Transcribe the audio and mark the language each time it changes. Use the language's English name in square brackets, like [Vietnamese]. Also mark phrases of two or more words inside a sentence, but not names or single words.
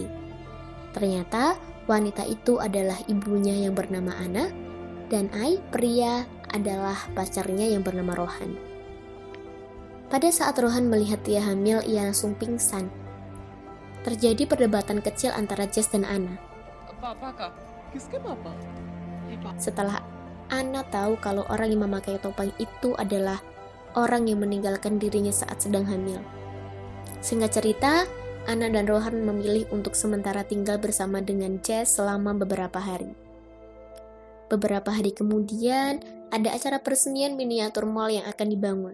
[Indonesian] Ternyata, wanita itu adalah ibunya yang bernama Anna, dan Ai, pria, adalah pacarnya yang bernama Rohan. Pada saat Rohan melihat Tia hamil, ia langsung pingsan. Terjadi perdebatan kecil antara Jess dan Anna. [Hindi] पापा का किसके पापा [Indonesian] Setelah Anna tahu kalau orang yang memakai topeng itu adalah orang yang meninggalkan dirinya saat sedang hamil. Singkat cerita, Anna dan Rohan memilih untuk sementara tinggal bersama dengan Jess selama beberapa hari. Beberapa hari kemudian, ada acara peresmian miniatur mall yang akan dibangun.